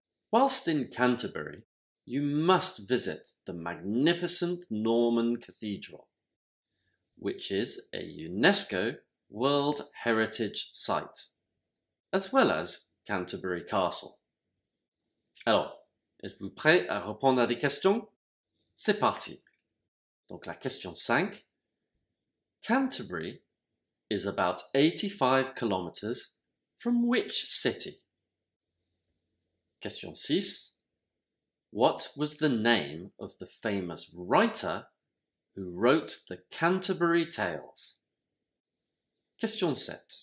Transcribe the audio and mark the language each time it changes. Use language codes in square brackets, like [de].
[en] Whilst in Canterbury, you must visit the magnificent Norman Cathedral, which is a UNESCO World Heritage Site, as well as Canterbury Castle. [fr] Alors, êtes-vous prêts à répondre à des questions? C'est parti. Donc la question 5. [en] Canterbury is about 85 kilometers from which city? Question 6. What was the name of the famous writer who wrote the Canterbury Tales? Question 7.